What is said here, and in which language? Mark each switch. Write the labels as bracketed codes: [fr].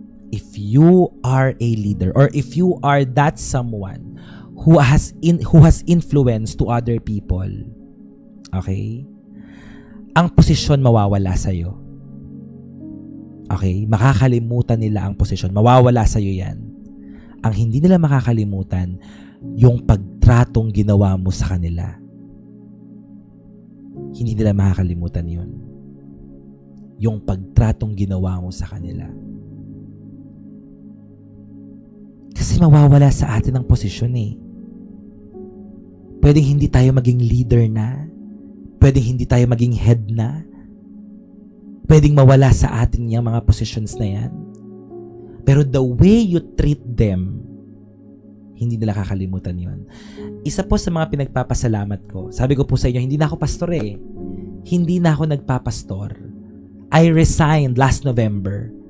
[en] If you are a leader or if you are that someone who has influence to other people, okay? [tl] Ang posisyon mawawala sa iyo. Okay? Makakalimutan nila ang posisyon. Mawawala sa iyo 'yan. Ang hindi nila makakalimutan, yung pagtratong ginawa mo sa kanila. Hindi nila makakalimutan 'yon. Yung pagtratong ginawa mo sa kanila. Kasi mawawala sa atin ang posisyon eh. Pwedeng hindi tayo maging leader na. Pwedeng hindi tayo maging head na. Pwedeng mawala sa atin yung mga positions na yan. Pero [en] the way you treat them, [tl] hindi nila kakalimutan yon. Isa po sa mga pinagpapasalamat ko, sabi ko po sa inyo, hindi na ako pastor eh. Hindi na ako nagpapastor. [en] I resigned last November.